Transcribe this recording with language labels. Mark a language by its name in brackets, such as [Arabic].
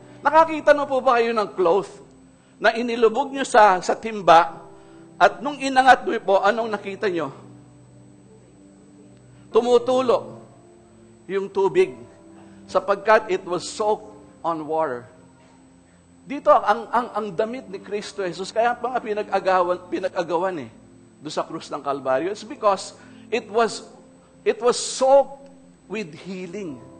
[Filipino] Nakakita na po ba kayo ng cloth na inilubog nyo sa timba at nung inangat nyo po, anong nakita nyo? Tumutulo yung tubig sapagkat [English] it was soaked on water. [Filipino] Dito, ang damit ni Kristo Jesus, kaya pa nga pinag-agawan doon sa krus ng Kalbaryo. [English] It's because it was soaked with healing.